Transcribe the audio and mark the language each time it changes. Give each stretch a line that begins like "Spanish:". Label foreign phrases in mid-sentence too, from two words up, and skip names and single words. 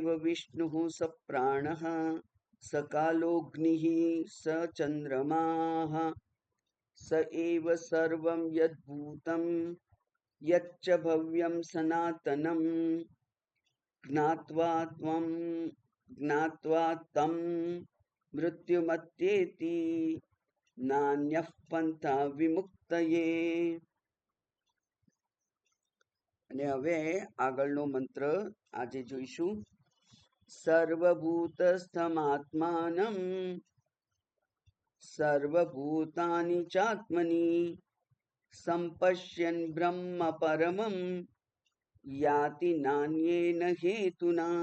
Sanskrit: विष्णुः स प्राणः स कालोऽग्निः स चन्द्रमाः स एव सर्वं यद्भूतं यच्च भव्यं सनातनं ज्ञात्वा तं मृत्युमत्येति नान्यः पन्था विमुक्तये।
Gujarati: અને હવે આગળનો મંત્ર આજે જોઈશું।
Sanskrit: सर्वभूतस्थमात्मानं सर्वभूतानि चात्मनि संपश्यन् ब्रह्म परमं याति नान्येन हेतुना।